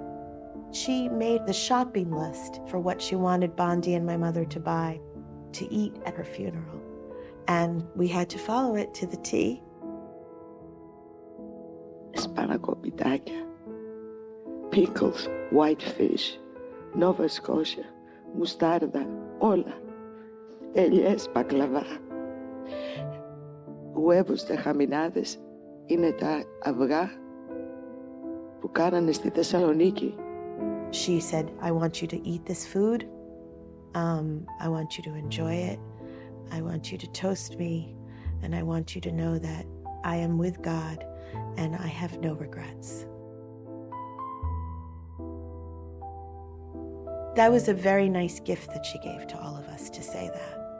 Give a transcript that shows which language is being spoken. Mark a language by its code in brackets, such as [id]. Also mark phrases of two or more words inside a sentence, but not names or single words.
[en] She made the shopping list for what she wanted Bondi and my mother to buy to eat at her funeral. And we had to follow it to the T. Spanakopitάκια, pickles, white fish, Nova Scotia, [el] μουστάρδα, όλα. Ελιές, μπακλαβά. [lad] Huevos de haminados [el] είναι τα αυγά που κάνανε στη Θεσσαλονίκη. [en] She said, I want you to eat this food. I want you to enjoy it. I want you to toast me. And I want you to know that I am with God and I have no regrets. That was a very nice gift that she gave to all of us to say that.